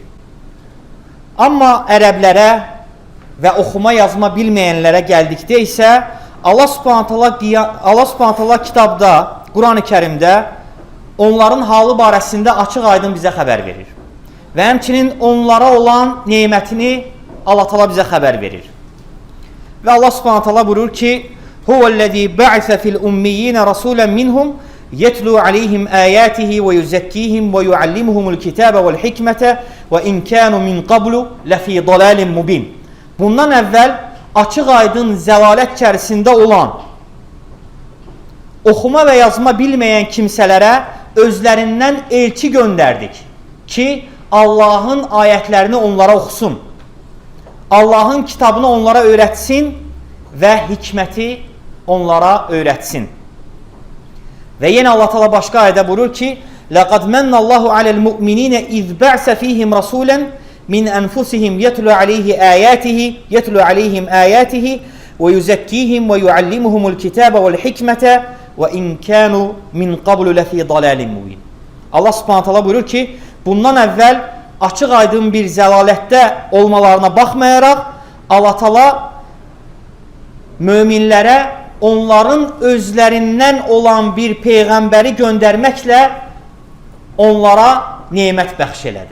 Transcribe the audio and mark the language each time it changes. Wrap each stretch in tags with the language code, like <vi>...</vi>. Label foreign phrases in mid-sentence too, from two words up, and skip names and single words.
<az>Amma ərəblərə və oxuma yazma bilməyənlərə gəldikdə isə Allah</az> <ar>سبحانه تعالى</ar> <az>kitabda, Quran-ı Kərimdə onların halı barəsində açıq aydın bizə xəbər verir. Və həmçinin onlara olan nemətini Allah Taala bizə xəbər verir. Və Allah Subhanahu taala buyurur ki:</az> <ar>"هو الذي بعث في الأميين رسولا منهم يتلو عليهم آياته ويزكيهم ويعلمهم الكتاب والحكمة وإن كانوا من قبل لفي ضلال مبين."</ar> <az>Bundan əvvəl açıq aydın zəlalət içərisində olan, oxuma və yazma bilməyən kimsələrə özlərindən elçi göndərdik. ki Allahın ayətlərini onlara oxusun. Allahın kitabını onlara öyrətsin və hikməti onlara öyrətsin. Və yenə Allah Teala başqa ayədə buyurur ki:</az> <ar>"لقد من الله على المؤمنين إذ بعث فيهم رسولا من أنفسهم يتلو عليهم آياته ويزكيهم ويعلمهم الكتاب والحكمة وإن كانوا من قبل لفي ضلال مبين."</ar> <az>Allah</az> <ar>سبحانه تعالى</ar> <az>buyurur ki, bundan əvvəl açıq aydın bir zəlalətdə olmalarına baxmayaraq Allah Teala möminlərə onların özlərindən olan bir peyğəmbəri göndərməklə onlara nemət bəxş elədi.</az>